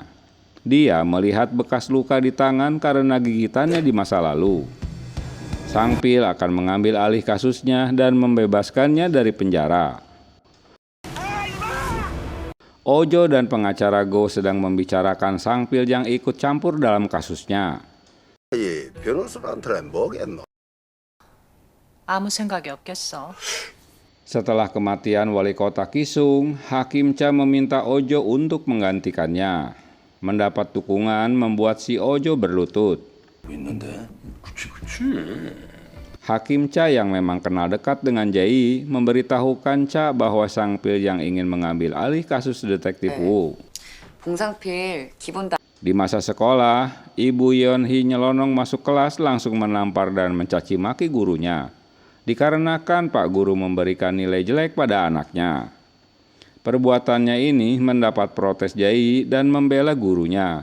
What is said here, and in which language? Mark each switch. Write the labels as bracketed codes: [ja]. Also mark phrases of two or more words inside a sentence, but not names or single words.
[id] Dia melihat bekas luka di tangan karena gigitannya di masa lalu. Sangpil akan mengambil alih kasusnya dan membebaskannya dari penjara. Ojo dan pengacara Go sedang membicarakan Sangpil yang ikut campur dalam kasusnya. [ko] 아무 생각이 없겠어. [id] Setelah kematian wali kota Kisung, Hakim Cha meminta Ojo untuk menggantikannya. Mendapat dukungan membuat si Ojo berlutut. Hakim Cha yang memang kenal dekat dengan Jae-yi memberitahukan Cha bahwa Sangpil yang ingin mengambil alih kasus detektif Wu. [ko] 봉상필 기본 [id] Di masa sekolah, Ibu Yeon-hee nyelonong masuk kelas langsung menampar dan mencaci maki gurunya. Dikarenakan Pak Guru memberikan nilai jelek pada anaknya. Perbuatannya ini mendapat protes Jae-yi dan membela gurunya.